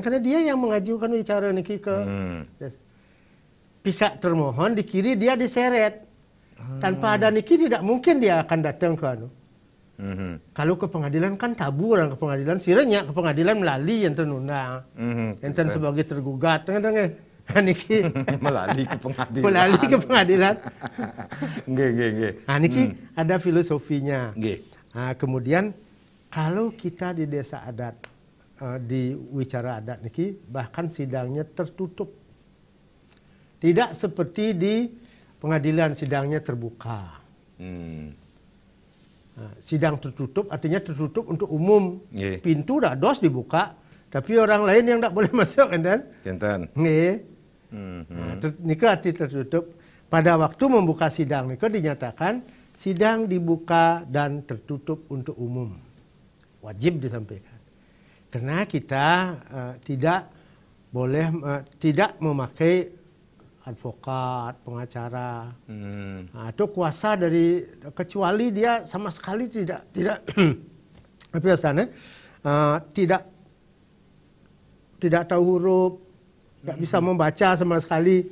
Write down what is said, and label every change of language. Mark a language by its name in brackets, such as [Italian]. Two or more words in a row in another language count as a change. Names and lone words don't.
[Indonesian] Karena dia yang mengajukan bicara niki ke pihak termohon, di kiri dia diseret. Tanpa ada niki tidak mungkin dia akan datang ke anu. Kalau ke pengadilan kan tabu orang ke pengadilan, sirenya ke pengadilan melalui yang tenunang, yang sebagai tergugat, niki melalui ke pengadilan. Melalui ke pengadilan. Nggih. Nah, niki ada filosofinya. Nggih. Nah, kemudian kalau kita di desa adat, di wicara adat niki, bahkan sidangnya tertutup. Tidak seperti di pengadilan sidangnya terbuka. Nah, sidang tertutup artinya tertutup untuk umum. Yeah. Pintu dah dos dibuka, tapi orang lain yang tak boleh masuk kan? Kinten. Nggih. Nah, nika arti tertutup. Pada waktu membuka sidang nika dinyatakan sidang dibuka dan tertutup untuk umum. Wajib disampaikan. Karena kita tidak boleh tidak memakai advokat, pengacara, atau kuasa dari, kecuali dia sama sekali tidak apa istilahnya, tidak tahu huruf, tidak bisa membaca sama sekali.